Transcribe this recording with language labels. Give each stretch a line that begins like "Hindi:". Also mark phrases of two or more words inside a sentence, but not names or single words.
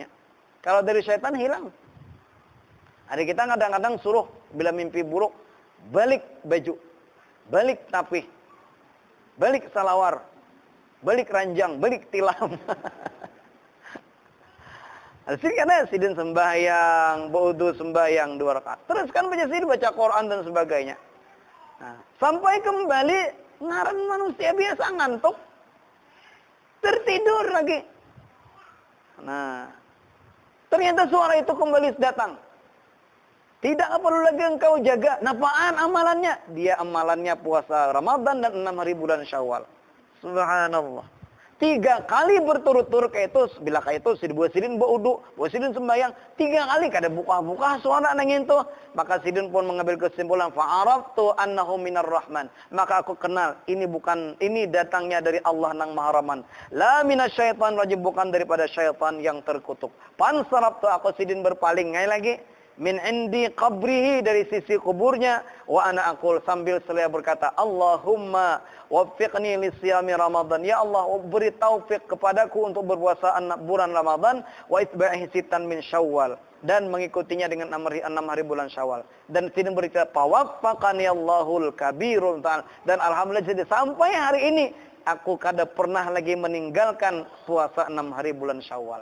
Indonesian: Kalau dari syaitan hilang. Ada kita kadang-kadang suruh bila mimpi buruk, balik baju, balik tapih, balik salawar, balik ranjang, balik tilam. Sidin sembahyang, wudu sembahyang 2 rakaat. Terus kan Sidin baca Quran dan sebagainya. Nah, sampai kembali ngaran manusia biasa ngantuk, tertidur lagi. Nah, ternyata suara itu kembali datang. Tidak perlu lagi engkau jaga.
Banjar: Napaan amalannya?
Indonesian: Dia amalannya puasa Ramadan dan 6 hari bulan Syawal. Subhanallah. 3 kali berturut-turut kayak itu, bila kayak itu sidin berudu, sidin sembahyang 3 kali kada buka-buka suara nangin tuh, maka sidin pun mengambil kesimpulan
Arabic: فعرفت أنه من الرحمن,
Indonesian: maka aku kenal ini datangnya dari Allah nang Maha Rahman,
Arabic: لا من الشيطان الرجيم,
Indonesian: bukan daripada syaitan yang terkutuk. Pansaraftu, aku sidin berpaling ngai lagi,
Arabic: من عند قبره,
Indonesian: dari sisi kuburnya,
Arabic: وأنا أقول,
Indonesian: sambil saya berkata,
Arabic: اللهم وفقني لصيام رمضان,
Indonesian: ya Allah beri taufik kepadaku untuk berpuasa bulan Ramadan,
Arabic: وإتباعي ستا من شوال,
Indonesian: dan mengikutinya dengan 6 hari bulan Syawal. Dan sidin berkata,
Arabic: فوفقني الله الكبير تعالى,
Indonesian: dan alhamdulillah sampai hari ini aku kada pernah lagi meninggalkan puasa 6 hari bulan Syawal.